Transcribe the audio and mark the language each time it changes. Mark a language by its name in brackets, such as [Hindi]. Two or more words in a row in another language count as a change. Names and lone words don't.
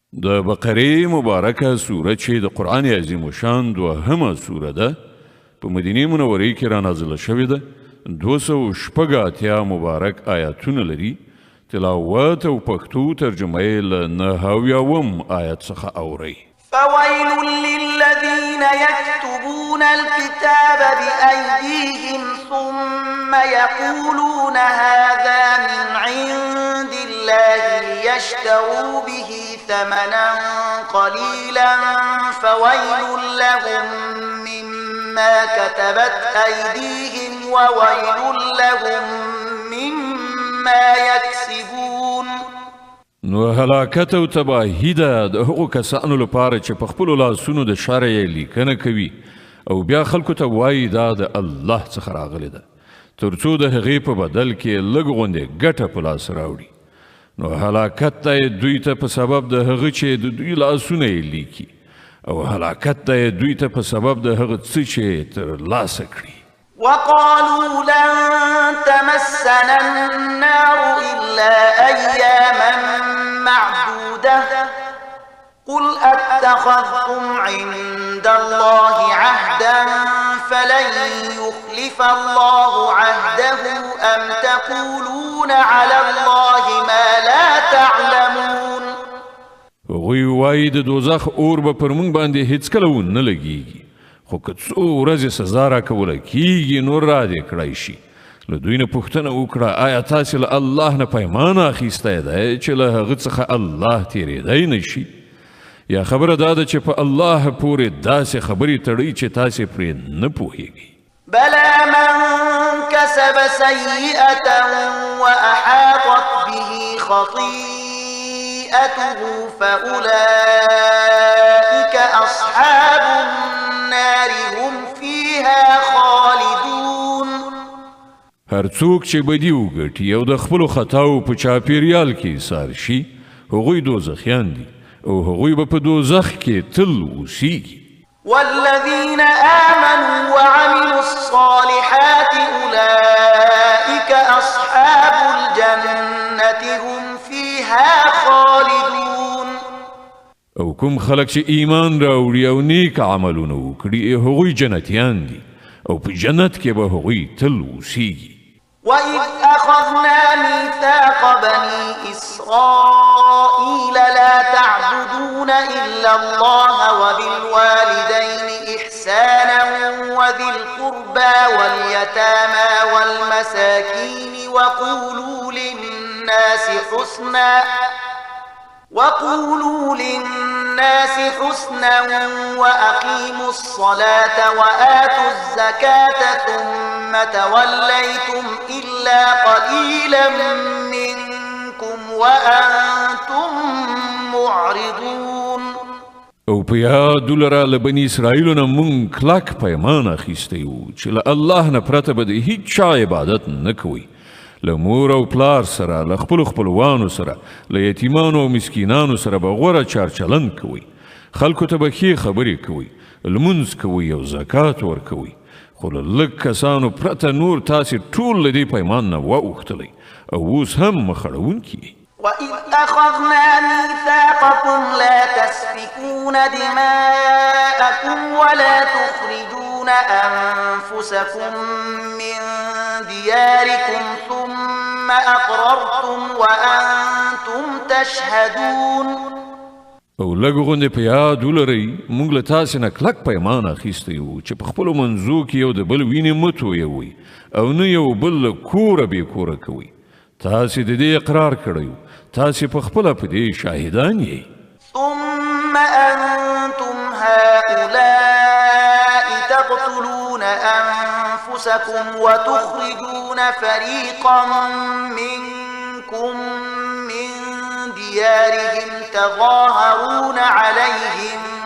[Pashto] د بقرې مبارکه سوره چې د قرآن عظیم الشان دوهمه سوره ده په مدینې منورې کې را نازله شوې ده. 286 مبارک آیاتونه لري. تلاوت او پښتو ترجمه یې له 9 آیت څخه اورئ. [Arabic] فويل للذين يكتبون الكتاب بأيديهم ثم يقولون هذا من عند الله ليشتروا به ثمنا قليلا فويل لهم مما كتبت أيديهم وويل لهم مما يكسبون. [Pashto] نو هلاکت او تباهی ده د هغو کسانو لپاره چې په خپلو لاسونو د شر یې لیکنه کوي او بیا خلکو ته وایي دا د الله څخه راغلی ده تر څو د هغې په بدل کې لږ غوندې ګټه په لاس راوړي. نو هلاکت دی دوی ته په سبب د هغه چې د دوی لاسونه یې لیکي او هلاکت دی دوی ته په سبب د هغه څه چې ترلاسه کړي. [Arabic] وقالوا لن تمسنا النار إلا أياما معدودة قل أتخذتم عند الله عهدا فلن يخلف الله عهده أم تقولون على الله ما لا تعلمون. [Pashto] غوی وای د دوزخ اور به پر موږ باندې هیڅکله ونه لګیږي خو که څو ورځې سزا راکوله کیږي نو را دې کړی شي. له دوی نه پوښتنه وکړه آیا تاسې له الله نه پیمان اخیستی دی چې له هغه څخه الله تېرېدی نه شي؟ یا خبره دا ده چې په الله پورې داسې خبرې تړئ چې تاسې پرې نه پوهیږئ. [Arabic] بلى من كسب سيئة وأحاطت به خطيئته فأولئك أصحاب النار هم فيها خالدون. [Pashto] هر څوک چې بدي وګټي او د خپلو خطاو په چاپیریال کې ایسار شي هغوی دوزخیان دي او هغوی به په دوزخ کې تل اوسیږي. [Arabic] والذين آمنوا وعملوا الصالحات أولئك أصحاب الجنة هم فيها خالدون. [Pashto] او کوم خلک چې ایمان راوړي او نیک عملونه وکړي هغوی جنتیان دي او په جنت کې به هغوی تل اوسیږي. [Arabic] وإذ أخذنا ميثاق بني إسرائيل لا تعبدون إلا الله وبالوالدين إحسانا وذي القربى واليتامى والمساكين وقولوا للناس حسنا وأقيموا الصلاة وآتوا الزكاة ثم توليتم إلا قليلا منكم وأنتم معرضون. [Pashto] او په یاد ولره له بني اسرائیلو نه مونږ کلک پیمان اخیستی وو چې له الله نه پرته به د هیڅ چا عبادت نه کوئ. له مور او پلار سره له خپلو خپلوانو سره له یتیمانو او مسکینانو سره به غوره چارچلند کوئ. خلکو ته به ښې خبرې کوئ، لمونځ کوئ او زکات ورکوئ. خو له لږ کسانو پرته نور تاسې ټول له دې پیمان نه واوښتلی او اوس هم مخ اړوونکي یې. [Arabic] وإذ أخذنا ميثاقكم لا تسفكون دماءكم ولا تخرجون أنفسكم من دياركم ثم أقررتم وأنتم تشهدون. [Pashto] او لږ غوندې په یاد ولرئ موږ له تاسې نه کلک پیمان اخیستی وو چې په خپلو منځو کې یو د بل وینې مه تویوئ او نه یو بل له کوره بې کوره کوئ. تاسې د دې اقرار کړی وو، تاسې په خپله په دې شاهدان یئ. [Arabic] ثم أنتم هؤلاء تقتلون أنفسكم وتخرجون فريقا منكم من ديارهم تظاهرون عليهم